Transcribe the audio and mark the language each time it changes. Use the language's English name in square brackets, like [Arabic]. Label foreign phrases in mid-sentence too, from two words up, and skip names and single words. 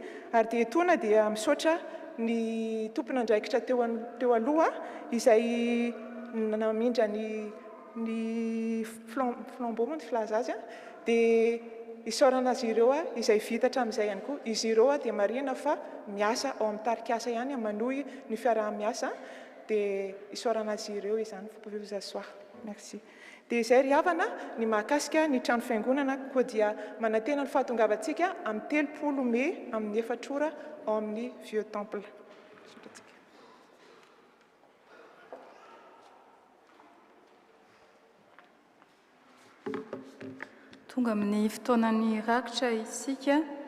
[Malagasy] Ary dia etona dia misaotra ny tompon'andraikitra teo aloha izay namindra ny flambeau moa ny filaza azy dia isaorana azy ireo izay vita hatramin'izay ihany koa. Izy ireo dia marina fa miasa ao amin'ny tarikasa ihany manohy ny fiaraha-miasa dia isaorana azy ireo izany. [French] Vous pouvez vous asseoir. Merci. [Malagasy] Dia izay ry havana ny mahakasika ny trano fiangonana koa dia manantena ny fahatongavantsika amin'ny 30 May amin'ny 4 ora ao amin'ny Vieux Temple. Tonga amin'ny fotoanan'ny rakitra isika.